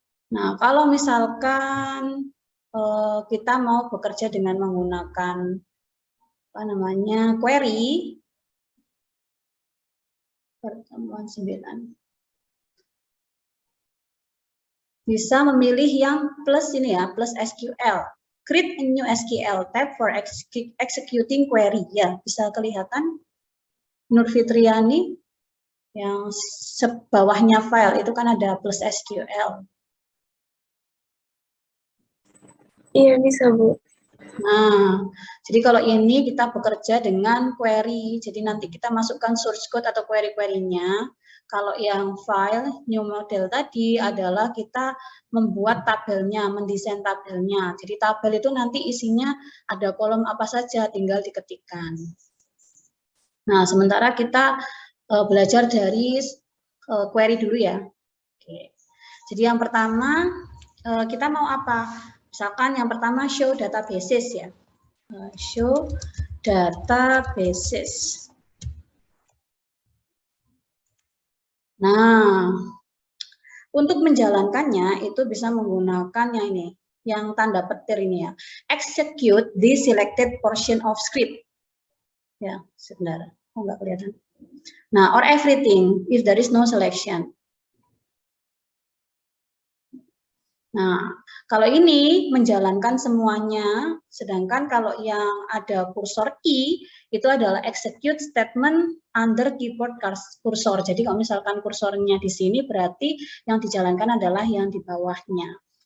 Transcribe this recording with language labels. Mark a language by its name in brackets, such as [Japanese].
[Indonesian] Nah, kalau misalkan kita mau bekerja dengan menggunakan apa namanya query pertemuan 9, bisa memilih yang plus ini ya, plus SQL. [English] Create a new SQL tab for executing query. [Indonesian] Ya, bisa kelihatan Nur Fitriani yang bawahnya file itu kan ada plus SQL. Iya, bisa, Bu. Nah, jadi kalau ini kita bekerja dengan query, jadi nanti kita masukkan source code atau query-query-nya. Kalau yang file new model tadi adalah kita membuat tabelnya, mendesain tabelnya. Jadi tabel itu nanti isinya ada kolom apa saja, tinggal diketikkan. Nah, sementara kita belajar dari query dulu ya. Oke. Jadi yang pertama kita mau apa? Misalkan yang pertama [English] show databases [Indonesian] ya. [English] Show databases. [Indonesian] Nah, untuk menjalankannya itu bisa menggunakan yang ini, yang tanda petir ini ya. [English] Execute the selected portion of script. [Indonesian] Ya, sebentar. Oh, enggak kelihatan. [English] Nah, or everything if there is no selection. [Indonesian] Nah, kalau ini menjalankan semuanya, sedangkan kalau yang ada kursor I, itu adalah [English] execute statement under keyboard cursor. [Indonesian] Jadi kalau misalkan kursornya di sini, berarti yang dijalankan adalah yang di bawahnya.